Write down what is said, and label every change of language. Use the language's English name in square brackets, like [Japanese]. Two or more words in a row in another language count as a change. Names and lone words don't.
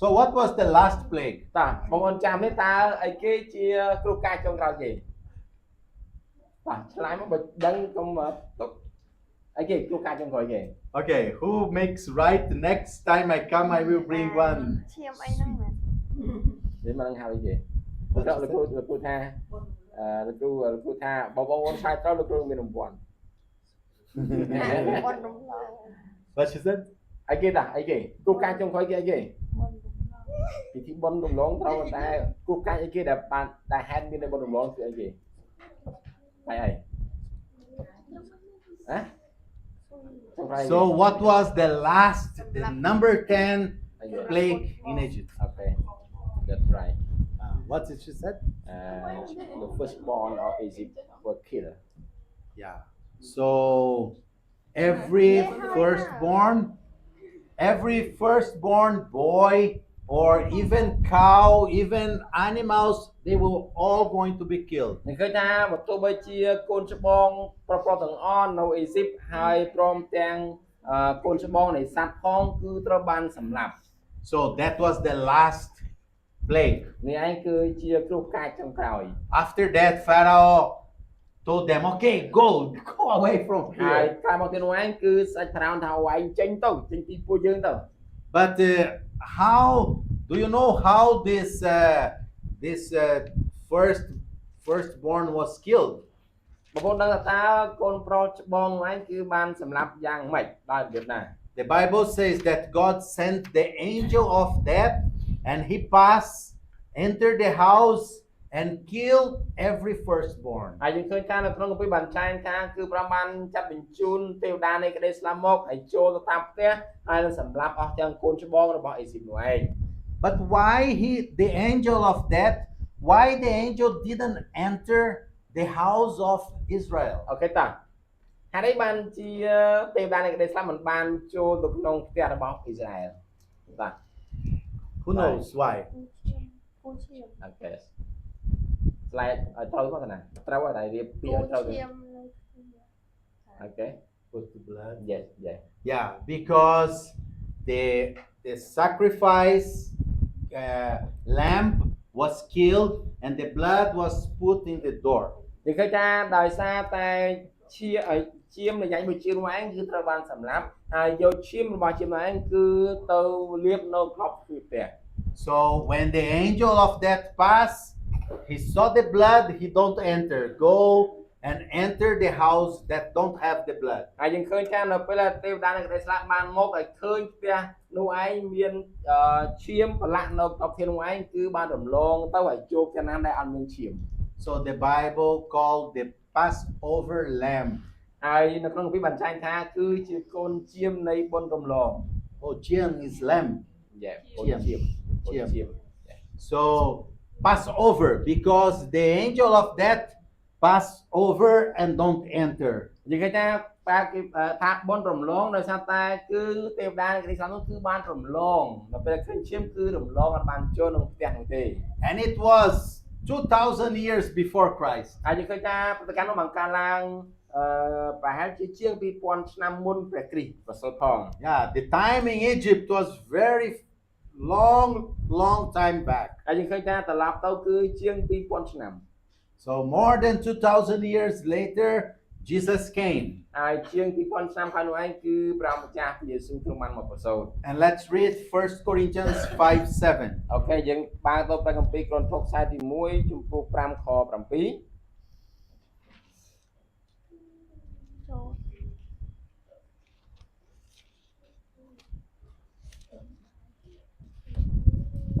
[English] So what was the last plague? [Khmer] តើបងប្អូនចាំនេះតើអីគេជាគ្រោះកាចចុងក្រោយគេបាទឆ្លើយមកបើដឹងកុំទុកអីគេគ្រោះកាចចុងក្រោយគេ [English] Okay, who makes right? Next time I come, I will bring one. [Khmer] ឈាមអីហ្នឹងមែន និយាយមកនឹងហៅអីគេលោកគ្រូថាលោកគ្រូថាបងប្អូនឆ្លើយត្រូវលោកគ្រូមានរង្វាន់ បនរំលង [English] What she said? [Khmer] អីគេតាអីគេគ្រោះកាចចុងក្រោយគេអីគេ បនរំលង ពិធីបុណ្យរំលងត្រូវតែគ្រោះកាចអីគេដែលបានដែលហេតុមាននៅបុណ្យរំលងគឺអីគេតែអីហ៎ [English] So what was the last, the number 10 plague in Egypt? Okay, that's right. What did she said? The firstborn of Egypt were killed. Yeah. So every firstborn boy or even cow, even animals, they were all going to be killed. [Khmer] នឹងឃើញថាបើទោះបីជាកូនច្បងប្រុសៗទាំងអស់នៅអេស៊ីបហើយព្រមទាំងកូនច្បងនៃសត្វផងគឺត្រូវបានសម្លាប់ [English] So that was the last plague. [Khmer] នេះឯងគឺជាគ្រោះកាចចុងក្រោយ [English] After that, Pharaoh told them, okay, go away from [Khmer] ហើយ [English] here. [Khmer] ក្រោយមកទៀតនោះឯងគឺស្ដេចផារ៉ោនថាឲ្យឯងចេញពីពួកយើងទៅ [English] But how do you know how this firstborn was killed? [Khmer] បងប្អូនដឹងថាតើកូនប្រុសច្បងនោះឯងគឺបានសម្លាប់យ៉ាងម៉េចដោយរបៀបណា [English] The Bible says that God sent the angel of death and he entered the house and killed every firstborn. [Khmer] ហើយយើងឃើញថានៅក្នុងគម្ពីរបានចែងថាគឺព្រះបានចាត់បញ្ជូនទេវតានៃក្តីស្លាប់មកហើយចូលទៅតាមផ្ទះហើយនឹងសម្លាប់អស់ទាំងកូនច្បងរបស់អេស៊ីបនោះឯង [English] But why the angel of death, why the angel didn't enter the house of Israel? [Khmer] អូខេតាហេតុអីបានជាទេវតានៃក្តីស្លាប់មិនបានចូលទៅក្នុងផ្ទះរបស់អ៊ីស្រាអែលបាទ [English] Who knows why? [Khmer] ពូឈាម អូខេស្លាយឲ្យត្រូវមកណាត្រូវឲ្យតែរៀបពីឲ្យត្រូវ ឈាម អូខេ [English] Was the blood? yes yes Yeah, because the sacrifice lamb was killed and the blood was put in the door. [Khmer] និយាយថាដោយសារតែឈាមនៃញ៉ាញ់មួយឈាមនោះឯងគឺត្រូវបានសម្លាប់ហើយយកឈាមរបស់ឈាមនោះឯងគឺទៅលាបនៅក្របទ្វារផ្ទះ [English] So when the angel of death passed, he saw the blood, he don't enter. Go and enter the house that don't have the blood. [Khmer] ហើយយើងឃើញថានៅពេលដែលទេវតានៃក្តីស្លាប់បានមកហើយឃើញផ្ទះនោះឯងមានឈាមប្រឡាក់នៅក្របទ្វារនោះឯងគឺបានរំលងទៅហើយជួបចំណាំដែលអត់មានឈាម [English] So the Bible called the Passover lamb. [Khmer] ហើយនៅក្នុងគម្ពីរបានចែងថាគឺជាកូនឈាមនៃបុណ្យរំលង [English] Oh, Jian is lamb. [Khmer] កូនឈាមកូនឈាម [English] So Passover, because the angel of death pass over and don't enter. [Khmer] និយាយថាបែបគេថាបុណ្យរំលងដោយសារតែគឺទេវតានៃក្តីស្លាប់នោះគឺបានរំលងនៅពេលឃើញឈាមគឺរំលងអត់បានចូលក្នុងផ្ទះនោះទេ [English] And it was 2,000 years before Christ. [Khmer] ហើយយើងឃើញថាប្រតិកម្មនោះបានកើតឡើងប្រហែលជាង2000ឆ្នាំមុនព្រះគ្រីស្ទប្រសិលផង [English] Yeah, the time in Egypt was very long time back. [Khmer] ហើយយើងឃើញថាត្រឡប់ទៅគឺជាង2000ឆ្នាំ [English] So more than 2,000 years later, Jesus came. [Khmer] ហើយជាង2000ឆ្នាំខាងនោះឯងគឺព្រះម្ចាស់ព្រះយេស៊ូវទ្រង់បានមកប្រសូត [English] And let's read 1 Corinthians 5:7. [Khmer] អូខេយើងបើកទៅព្រះគម្ពីរក្រនថូសខ្សែទី1ជំពូក5ខ7 ចូល បាទ